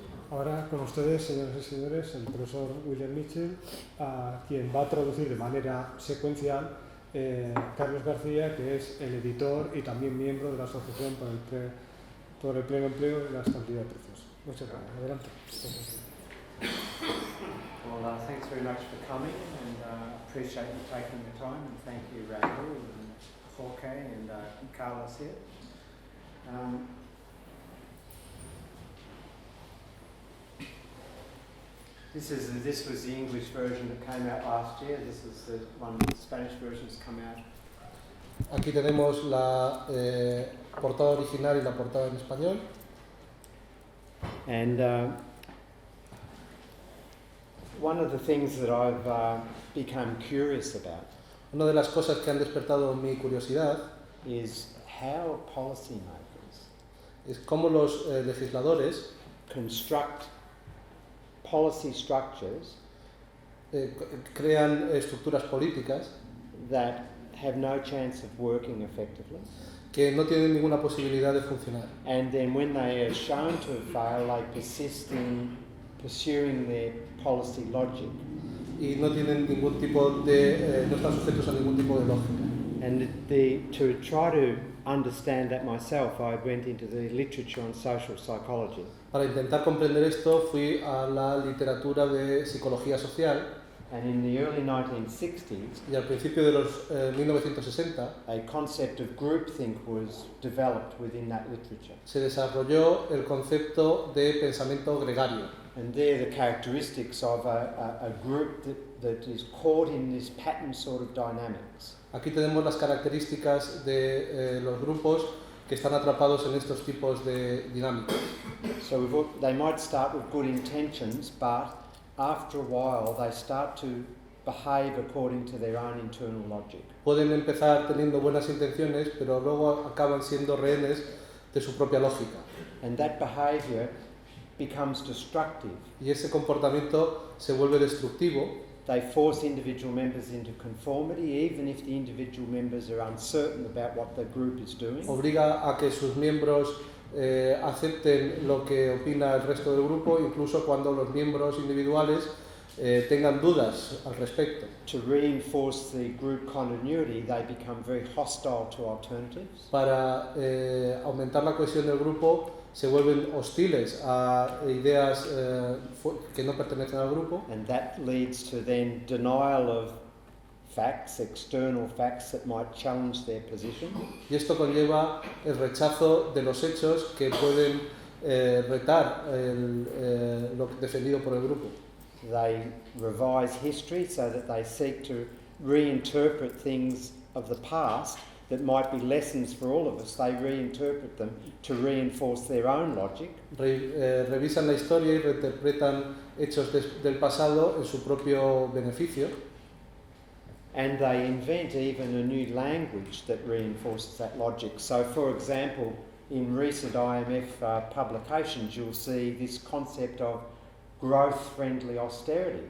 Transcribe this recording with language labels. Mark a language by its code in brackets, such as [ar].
[es] Ahora con ustedes, señoras y señores, el profesor William Mitchell, a quien va a traducir de manera secuencial Carlos García, que es el editor y también miembro de la Asociación por el Pleno Empleo y la Estabilidad de Precios. Muchas gracias. Adelante. [en] Well, thanks very much for coming, and appreciate you taking the time, and thank you, Rahul and Jorge and Carlos here. This was the English version that came out last year. This is the one, the Spanish version has come out. [es] Aquí tenemos la portada original y la portada en español. [en] And one of the things that I've become curious about [es] Una de las cosas que han despertado mi curiosidad [en] is how policymakers [es] es cómo los legisladores [en] construct policy structures [es] crean estructuras políticas [en] that have no chance of working effectively. [es] que no tienen ninguna posibilidad de funcionar. [en] And then when they are shown to fail, they persist in pursuing their policy logic. [es] Y no tienen ningún tipo de, no están sujetos a ningún tipo de lógica. [en] And to try to understand that myself, I went into the literature on social psychology. [es] Para intentar comprender esto fui a la literatura de psicología social [en] And in the early 1960s, [es] y al principio de los 1960 [en] a concept of groupthink was developed within that literature. [es] se desarrolló el concepto de pensamiento gregario. [en] And they're the characteristics of a group that is caught in this pattern sort of dynamics. [es] Aquí tenemos las características de los grupos que están atrapados en estos tipos de dinámicas. [en] So they might start with good intentions, but after a while they start to behave according to their own internal logic. [es] Pueden empezar teniendo buenas intenciones, pero luego acaban siendo rehenes de su propia lógica. [en] And that behavior becomes destructive. [es] Y ese comportamiento se vuelve destructivo. [en] They force individual members into conformity, even if the individual members are uncertain about what the group is doing. [es] Obliga a que sus miembros acepten lo que opina el resto del grupo, incluso cuando los miembros individuales tengan dudas al respecto. [en] To reinforce the group continuity, they become very hostile to alternatives. [es] Para aumentar la cohesión del grupo, se vuelven hostiles a ideas que no pertenecen al grupo. [en] And that leads to then denial of facts, external facts that might challenge their position. [es] Y esto conlleva el rechazo de los hechos que pueden retar lo defendido por el grupo. [en] They revise history so that they seek to reinterpret things of the past that might be lessons for all of us. They reinterpret them to reinforce their own logic. [es] Revisan la historia y reinterpretan hechos del pasado en su propio beneficio. [en] and they invent even a new language that reinforces that logic. So, for example, in recent IMF publications, you'll see this concept of growth-friendly austerity.